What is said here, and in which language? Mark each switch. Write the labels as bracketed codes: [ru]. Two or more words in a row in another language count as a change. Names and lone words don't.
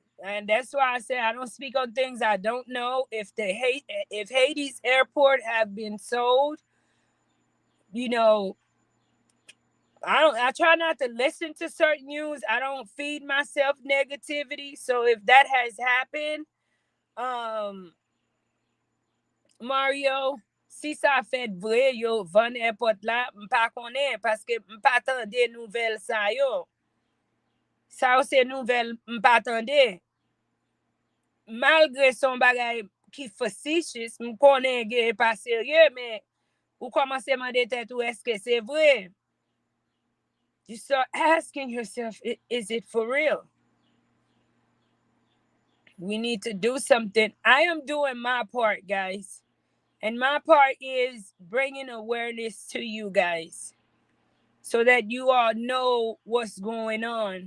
[en] And that's why I said I don't speak on things I don't know. If Haiti's airport have been sold, you know, I try not to listen to certain news. I don't feed myself negativity. So if that has happened, [ht] Mario, si sa fet vre yo van airport la, mpa konen paske mpa tande nouvel sa yo. Sa yo se nouvel mpa tande. Malgre son bagay ki facetious, mkonen gen pa serye, men ou komanse mande tet ou eske se vre. [en] You start asking yourself, is it for real? We need to do something. I am doing my part, guys. And my part is bringing awareness to you guys so that you all know what's going on.